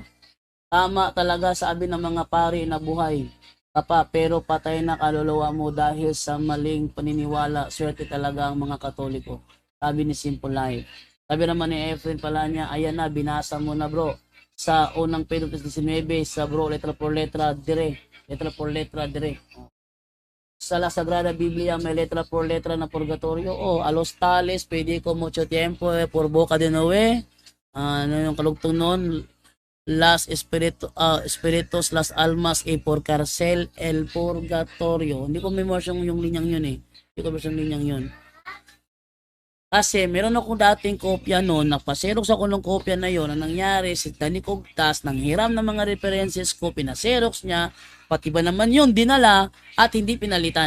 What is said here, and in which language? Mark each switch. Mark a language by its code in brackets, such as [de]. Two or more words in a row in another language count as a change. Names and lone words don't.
[tl] Tama talaga sabi ng mga pari na buhay ka pa, pero patay na kaluluwa mo dahil sa maling paniniwala. Swerte talaga ang mga Katoliko. Sabi ni Simple Life. Sabi naman ni Efren pala niya, ayan na, binasa mo na bro. Sa unang Pedro 19, sa bro, [es] letra por letra, dire. Letra por letra, dire. [tl] Sa La Sagrada Biblia, may [es] letra por letra [tl] na purgatorio. [es] A los tales, [tl] pwede ko [es] mucho tiempo, por boca de Noe. [tl] Ano yung kalugtong nun? [es] Las espiritus, las almas, por cárcel, el purgatorio. [tl] Hindi ko memorya yung linyang yun eh. Hindi ko memorya yung linyang yun. Kasi meron ako dating kopya noon, nagpaserox ako ng kopya na yon. Ang nangyari, si Danny Cogtas, nang hiram ng mga references ko, pinaserox niya, pati ba naman yun, dinala, at hindi pinalitan.